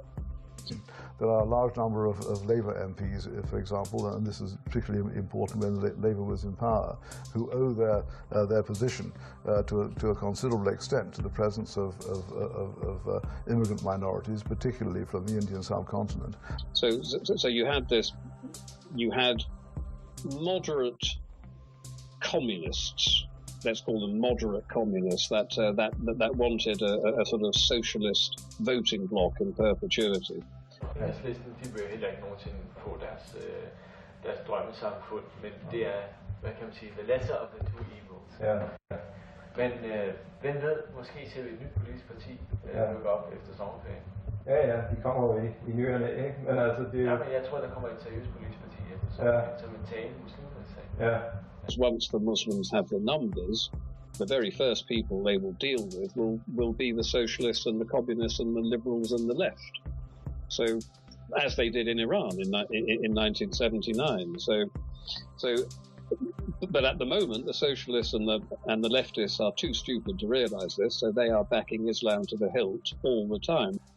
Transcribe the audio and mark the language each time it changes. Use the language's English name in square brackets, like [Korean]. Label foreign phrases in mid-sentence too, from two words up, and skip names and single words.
[English] There are a large number of Labour MPs, for example, and this is particularly important when Labour was in power, who owe their position to a considerable extent to the presence of immigrant minorities, particularly from the Indian subcontinent. So you had moderate communists, let's call them moderate communists, that wanted a sort of socialist voting bloc in perpetuity. [Danish] Enhedslisten, de vil heller ikke nogensinde få deres drømmesamfund, men det er, hvad kan man sige, [English] the lesser of the two evils. [Danish] Ja. Men hvem ved, måske ser vi et nyt politisk parti lukke op efter sommerferien. Ja, de kommer jo i nyerne, ikke? Men altså det. Ja, men jeg tror, der kommer et seriøst politisk parti efter sommerferien, som en tale muslimsag. Ja. [English] Once the Muslims have the numbers, the very first people they will deal with will be the socialists and the communists and the liberals and the left. So, as they did in Iran in 1979. So, but at the moment, the socialists and the leftists are too stupid to realise this, so they are backing Islam to the hilt all the time.